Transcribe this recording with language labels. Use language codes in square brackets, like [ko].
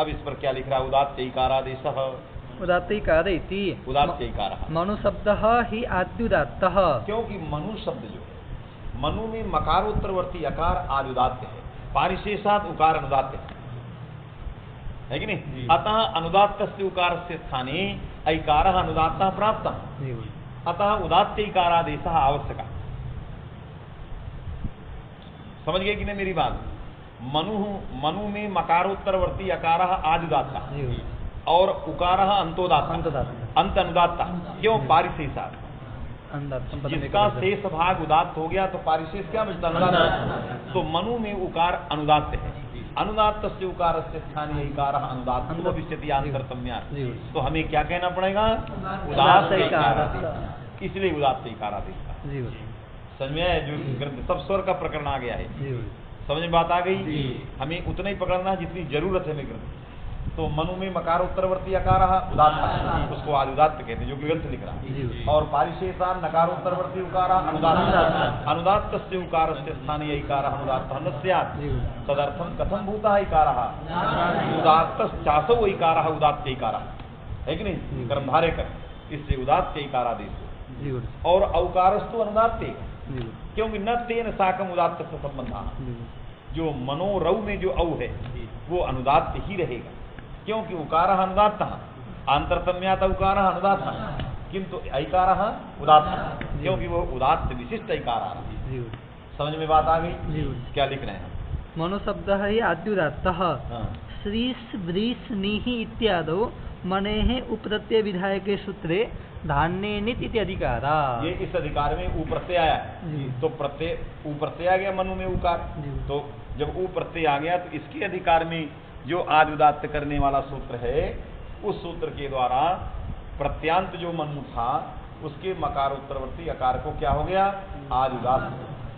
[hi] अब इस पर क्या लिख रहा है? उदात्त ऐकारादेशः [sa] उदात्तैकार इति। उदात्तैकारः मनु शब्दः हि आद्युदात्तः। [hi] क्योंकि मनु शब्द जो है, मनु में मकारोत्तरवर्ती अकार आद्युदात्त है, पारिशेषात् उकार अनुदात्त है कि नहीं? [sa] अतः अनुदात्तस्य उकारस्य स्थाने ऐकारः अनुदात्तः प्राप्तः, अतः उदात्तैकारादेशः आवश्यकः। [hi] समझ गए कि नहीं मेरी बात? [sa] मनु में मकारोत्तरवर्ती अकारः आद्युदात्ता और उकारः अंतोदात्ता, अंत अनुदात्ता। क्यों? पारिशेषात्। [hi] जिसका शेष भाग उदात्त हो गया तो पारिशेष क्या बचता? अनुदात्त। तो मनु में उकार अनुदात्त है, [sa] अनुदात्तस्य उकारस्य स्थाने ऐकारः अनुदात्तो भविष्यति आंतरतम्यात्। [hi] तो हमें क्या कहना पड़ेगा? उदात्त ऐकारादेश। इसलिए उदात्त ऐकारादेश। समझ में आया? जो ग्रंथ सब स्वर का प्रकरण आ गया है। समझ में बात आ गई? हमें उतना ही पकड़ना है जितनी जरूरत है हमें ग्रंथ। तो मनु में मकारोत्तरवर्ती अकारः उदात्त, उसको आद्युदात्त कहते हैं, जो ग्रंथ लिख रहा है। [sa] और पारिशेषान् नकारोत्तरवर्ती उकारः अनुदात्त, अनुदात्तस्य उकारस्य स्थाने ऐकारः अनुदात्तः न स्यात्। तदर्थं कथं भूतः ऐकारः? उदात्तश्चासौ ऐकारः उदात्तैकारः, [hi] है कि नहीं? कर्मधारय कर, इससे उदात्तैकारादेश। [sa] और औकारस्तु अनुदात्ते, क्योंकि न तेन साकम उदात्त से संबंध। [hi] जो मनोरौ में जो औ है वो अनुदात्त ही रहेगा, क्योंकि [sa] उकारः अनुदात्तः, आंतरतम्यात् उकारः अनुदात्तः, किंतु ऐकारः उदात्तः, [hi] क्योंकि वो उदात्त विशिष्ट ऐकार। समझ में बात आ गई? क्या लिख रहे हैं? [sa] मनु शब्दः हि आद्युदात्तः। श्रीस् व्रीस् नीहि इत्यादौ मनेः उप्रत्यय विधायके सूत्रे धान्ये नित इति अधिकारा। [hi] ये इस अधिकार में ऊ प्रत्यय आया है, तो प्रत्यय ऊ प्रत्यय आ गया मनु में उकार, तो जब ऊ प्रत्यय आ गया तो इसके अधिकार में जो आदि उदात्त करने वाला सूत्र है, उस सूत्र के द्वारा प्रत्यांत जो मनु था उसके मकारोत्तरवर्ती अकार को क्या हो गया, आदि उदात्त।